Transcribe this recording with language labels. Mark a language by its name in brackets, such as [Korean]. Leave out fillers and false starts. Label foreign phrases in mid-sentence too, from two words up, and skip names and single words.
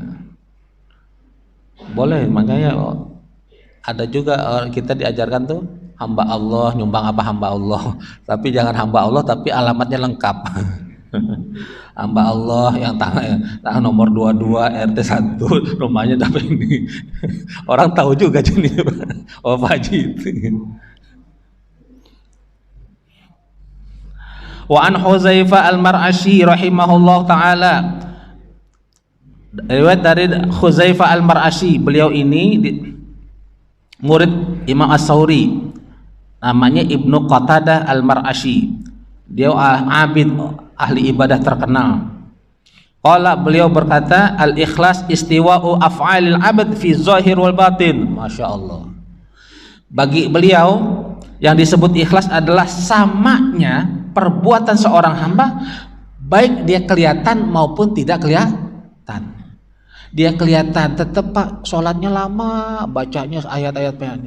[Indonesian] Boleh, makanya ada juga kita diajarkan tuh, hamba Allah, nyumbang apa hamba Allah, tapi jangan hamba Allah tapi alamatnya lengkap. Hamba Allah yang tangan nomor 22 RT 1 rumahnya tapi ini orang tahu juga jadi oh Pak Haji itu. [Arabic] وعن حذيفة المرعشي رحمه الله تعالى, [Indonesian] riwayat dari Huzaifah al-Mar'ashi, beliau ini murid Imam As-Sauri, namanya Ibnu Qatadah al-Mar'ashi. Dia abid, ahli ibadah terkenal. Qala, beliau berkata, [Arabic] الإخلاص استواء أفعال العبد في الظاهر والباطن. ما شاء الله. [Indonesian] Bagi beliau yang disebut ikhlas adalah samanya perbuatan seorang hamba, baik dia kelihatan maupun tidak kelihatan. Dia kelihatan tetap Pak, sholatnya lama, bacanya ayat-ayat banyak.